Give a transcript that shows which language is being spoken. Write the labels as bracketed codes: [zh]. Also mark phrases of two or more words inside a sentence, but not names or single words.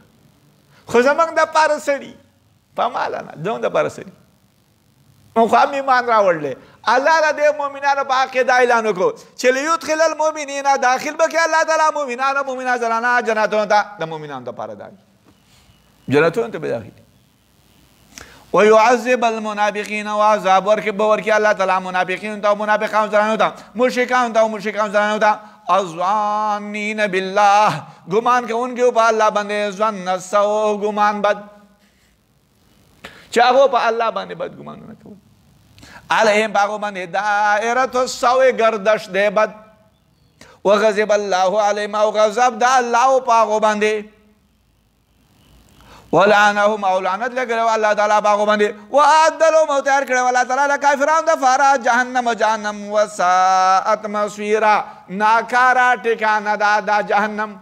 [ps] خو زموږ دپاره سړي په ماله نه، زموږ دپاره سړي موږ خو هم ایمان راوړلی. الله له دې مؤمنانو په حق کې دا اعلان وکړو چې [ar] لیدخل المؤمنین، [ps] داخل به کړي الله تعالی مؤمنان او مؤمنات زنانه جنتونو ته، د مؤمنانو دپاره دا جنتونو ته به داخلي. [ar] ويعذب المنافقين، [ps] وعذاب ورکړي به ورکړي الله تعالی منافقینو ته او منافقانو زنانو ته، مشرکانو ته او مشرکانو زنانو ته. [ar] الظانین بالله، [ps] ګمان کوونکي په الله باندې، [ar] ظن السوء، [ps] ګمان بد، چې هغو په الله باندې بد ګمانونه کوي. علیهم په هغو باندې [ar] دائرة السوء، [ps] گردش دی بد. [ar] وغضب الله علیهم، [ps] او غضب د الله په هغو باندې. ولعنهم، او لعنت لګړی الله تعالی په هغو باندې. [ar] واعد لهم، [ps] او تیار کړی الله تعالی د کافرانو دپاره جهنم، [ar] جهنم وساءت مصیرا، [ps] ناکاره ټکانه ده دا جهنم.